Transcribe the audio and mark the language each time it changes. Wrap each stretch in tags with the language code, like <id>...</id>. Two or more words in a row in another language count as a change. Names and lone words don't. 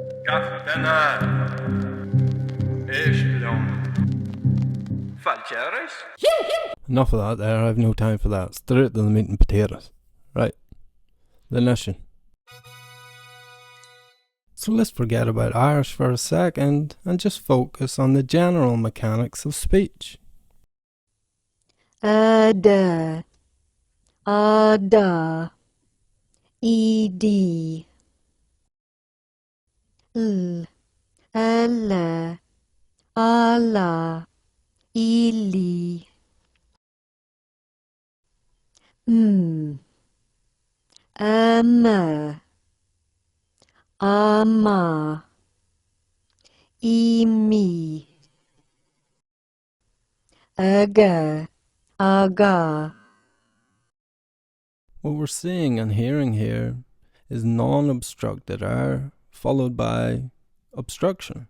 <en>Kaftana Ishlum Falcheris? Enough of that there, I have no time for that. Straight to the meat and potatoes. Right. Lenition. So let's forget about Irish for a second and just focus on the general mechanics of speech. Da, da, ed, l, alla, alla, ili, ama, ama, imi, aga, aga. What we're seeing and hearing here is non-obstructed R followed by obstruction.</en>